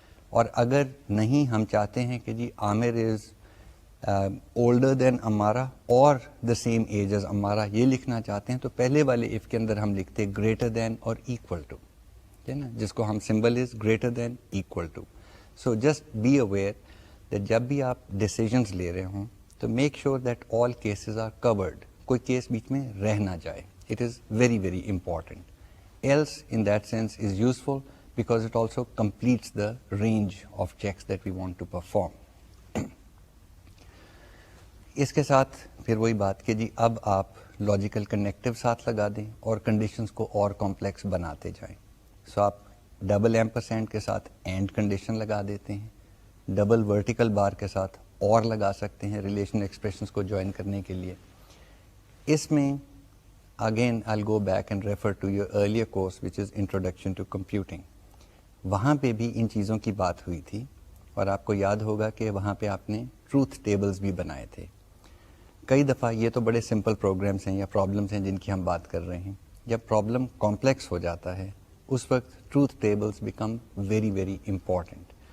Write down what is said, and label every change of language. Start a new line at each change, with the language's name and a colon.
Urdu: اور اگر نہیں ہم چاہتے ہیں کہ جی
English: Aamir is older than Amara اور the same age as Amara
Urdu: یہ لکھنا چاہتے ہیں تو پہلے والے اف کے اندر ہم لکھتے
English: greater than اور equal to,
Urdu: ہے نا, جس کو ہم
English: Symbol is greater than equal to. So just be aware that
Urdu: جب بھی آپ ڈیسیجنس لے رہے ہوں تو
English: make sure that all cases are covered,
Urdu: کوئی کیس بیچ میں رہ نہ جائے.
English: It is very very important. Else in that sense is useful because it also completes the range of checks that we want to perform.
Urdu: اس کے ساتھ پھر وہی بات کہ جی اب آپ لاجیکل کنیکٹو ساتھ لگا دیں اور کنڈیشنز کو اور کمپلیکس بناتے جائیں. سو آپ ڈبل ایمپرسینڈ کے ساتھ اینڈ کنڈیشن لگا دیتے ہیں, ڈبل ورٹیکل بار کے ساتھ اور لگا سکتے ہیں ریلیشنل ایکسپریشنز کو جوائن کرنے کے لیے. اس میں
English: Again I'll go back and refer to your earlier course which is Introduction to Computing.
Urdu: وہاں پہ بھی ان چیزوں کی بات ہوئی تھی اور آپ کو یاد ہوگا کہ وہاں پہ آپ نے ٹروتھ ٹیبلز بھی بنائے تھے. کئی دفعہ یہ تو بڑے سمپل پروگرامس ہیں یا پرابلمس ہیں جن کی ہم بات کر رہے ہیں, جب پرابلم کمپلیکس ہو جاتا ہے اس وقت truth tables
English: Become very very important.